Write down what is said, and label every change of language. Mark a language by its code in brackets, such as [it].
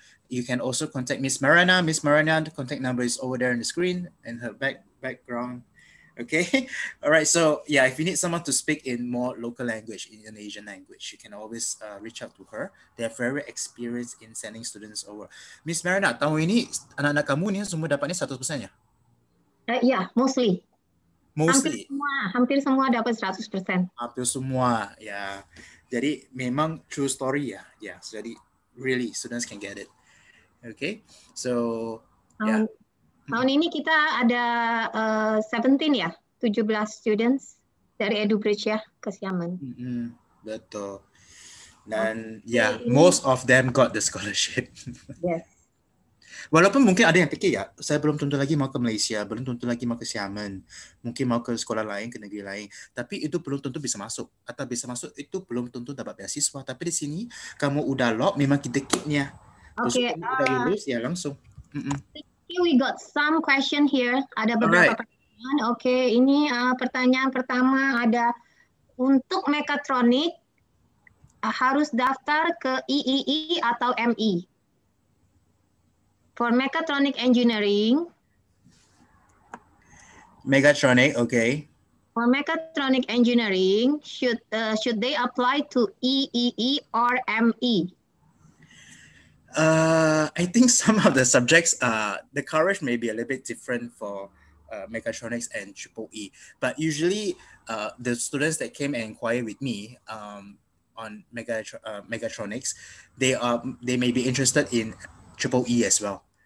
[en] You can also contact Miss Mariana. Miss Mariana, the contact number is over there on the screen and her background. Okay, all right. So yeah, if you need someone to speak in more local language, Indonesian language, you can always reach out to her. They are very experienced in sending students over. [id] Miss Mariana, tahun ini anak-anak kamu ni semua dapatnya 100% ya? [en] Yeah, mostly. Mostly. [id] Hampir semua dapat 100%. Hampir semua, ya. Jadi memang [en] true story [id] ya. [en] Yeah, so jadi really students can get it. Okay, so yeah. [id] Tahun ini kita ada 17 ya, 17 students dari EduBridge ya ke Xiamen. Betul. Dan ya, [en] most of them got the scholarship. Yes. [id] Walaupun mungkin ada yang fikir ya, saya belum tentu lagi mau ke Malaysia, belum tentu lagi mau ke Xiamen, mungkin mau ke sekolah lain, ke negeri lain. Tapi itu belum tentu bisa masuk. Atau bisa masuk itu belum tentu dapat beasiswa. Tapi di sini kamu udah lock, memang kita keep-nya. Terus kamu udah lulus ya langsung. [en] We got some question here. [id] Ada beberapa pertanyaan. Oke, ini pertanyaan pertama ada untuk mekatronik harus daftar ke III atau MI? [en] For mechatronic engineering. Mechatronic, okay. For mechatronic engineering, should they apply to III or ME? I think some of the subjects, the coverage may be a little bit different for mechatronics and C3po, but usually the students that came and inquired with me on mechatronics, they may be interested in C3po as well.